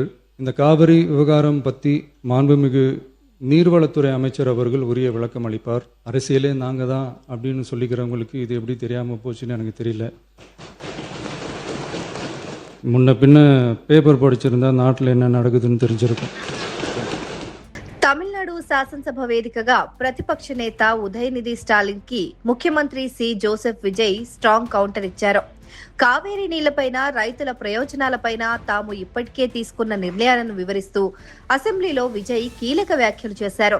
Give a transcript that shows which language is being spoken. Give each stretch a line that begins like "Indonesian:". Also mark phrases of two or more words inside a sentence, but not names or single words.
Tamil: இந்த காவிரி விவகாரம் பற்றி மாண்புமிகு நீர்வளத்துறை அமைச்சர் அவர்கள் உரிய விளக்கம் அளிப்பார். அரசியலே நாங்கள் தான் அப்படின்னு சொல்லிக்கிறவங்களுக்கு இது எப்படி தெரியாமல் போச்சுன்னு எனக்கு தெரியல. முன்ன பின்ன பேப்பர் படிச்சிருந்தா நாட்டில் என்ன நடக்குதுன்னு தெரிஞ்சிருக்கும்.
Telugu: తమిళనాడు శాసనసభ వేదికగా ప్రతిపక్ష నేత ఉదయనిధి స్టాలిన్ కి ముఖ్యమంత్రి సి జోసెఫ్ విజయ్
English: strong counter
Telugu: ఇచ్చారు. కావేరీ నీళ్లపైన రైతుల ప్రయోజనాలపైన తాము ఇప్పటికే తీసుకున్న నిర్ణయాలను వివరిస్తూ అసెంబ్లీలో విజయ్ కీలక వ్యాఖ్యలు చేశారు.